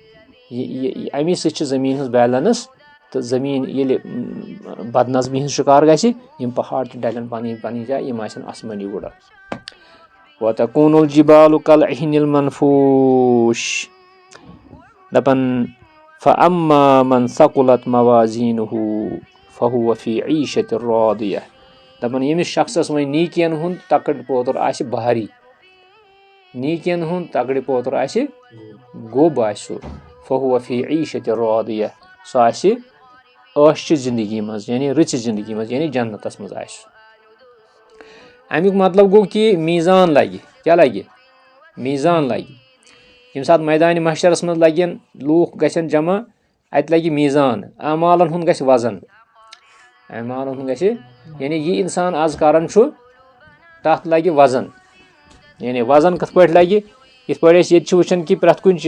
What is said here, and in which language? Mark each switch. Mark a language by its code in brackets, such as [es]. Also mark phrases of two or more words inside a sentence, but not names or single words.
[ks] امی سۭتۍ چھِ زمیٖن ہٕنٛز بیلنس تہٕ زمیٖن ییٚلہِ بد نظمی ہٕنٛز شِکار گژھِ یِم پہاڑ تہِ ڈلن پنٕنۍ جایہِ یِم آسن آسمٲنی وُڈٕ [ar] وَتَکوٗنُ الْجِبَالُ کَالْعِہْنِ الْمَنفوٗش [ks] دپان [ar] فَأَمَّا مَنْ ثَقُلَتْ مَوَازِينُهُ فَهُوَ فِي عِيشَةٍ رَاضِيَةٍ [ks] دپان ییٚمِس شخصس وۄنۍ نیٖکین ہُنٛد تکڑِ پوتُر آسہِ بھاری نیٖکین ہُنٛد تکڑِ پوتُر آسہِ گوٚب آسہِ سُہ [ar] فَهُوَ فِي عِيشَةٍ رَاضِيَةٍ [ks] سُہ آسہِ عٲشچہِ زندگی منٛز یعنی رٕژِ زندگی منٛز یعنی جنتس منٛز آسہِ سُہ امیُک مطلب گوٚو کہِ میٖزان لگہِ کیاہ لگہِ میٖزان لگہِ ییٚمہِ ساتہٕ میدانہِ محشرس منٛز لگن لوٗکھ گژھن جمع اتہِ لگہِ میٖزان اعمالن ہُنٛد گژھِ وزن اعمالن ہُنٛد گژھِ یعنی یہِ انسان آز کران چھُ تتھ لگہِ وزن یعنی وزن کِتھ پٲٹھۍ لگہِ یِتھ پٲٹھۍ أسۍ ییٚتہِ چھِ وٕچھان کہِ پرٛٮ۪تھ کُنہِ